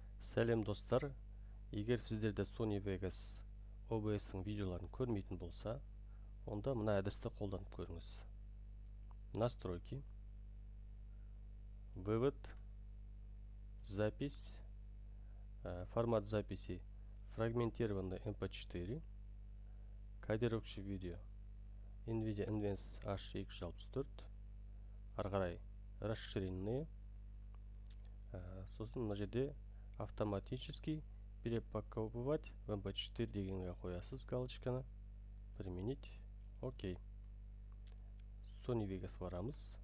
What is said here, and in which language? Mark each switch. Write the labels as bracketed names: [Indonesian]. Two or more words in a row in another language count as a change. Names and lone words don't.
[Kazakh] Сәлем достар, егер сіздерде Sony Vegas OBS-ның видеоларын көрмейтін болса, онда мына әдісті қолданып көріңіз. [Russian] Настройки, вывод, запись, формат записи фрагментированный MP4, кодировщик видео NVIDIA Advanced H264, арғарай расширенные, [Kazakh] сосын мына жерде [Russian] автоматически перепаковывать в MP4 [Kazakh] дегенге қоясыз галочканы. Применить. Окей. Sony Vegas барамыз.